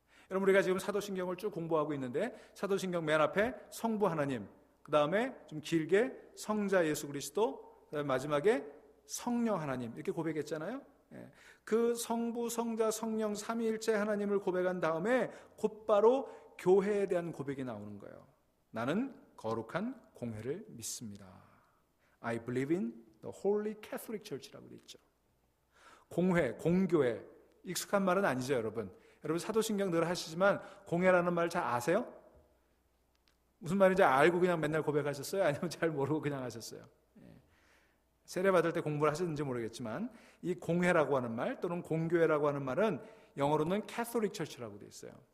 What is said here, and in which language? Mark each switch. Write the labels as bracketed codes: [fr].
[ko] 여러분, 우리가 지금 사도신경을 쭉 공부하고 있는데 사도신경 맨 앞에 성부 하나님, 그 다음에 좀 길게 성자 예수 그리스도, 그 다음에 마지막에 성령 하나님 이렇게 고백했잖아요. 그 성부, 성자, 성령 삼위일체 하나님을 고백한 다음에 곧바로 교회에 대한 고백이 나오는 거예요. 나는 거룩한 공회를 믿습니다. [en] I believe in the Holy Catholic Church [ko] 라고 되어 있죠. 공회, 공교회, 익숙한 말은 아니죠, 여러분. 여러분 사도신경 늘 하시지만 공회라는 말 잘 아세요? 무슨 말인지 알고 그냥 맨날 고백하셨어요? 아니면 잘 모르고 그냥 하셨어요? 세례 받을 때 공부를 하셨는지 모르겠지만 이 공회라고 하는 말 또는 공교회라고 하는 말은 영어로는 Catholic Church라고 되어 있어요.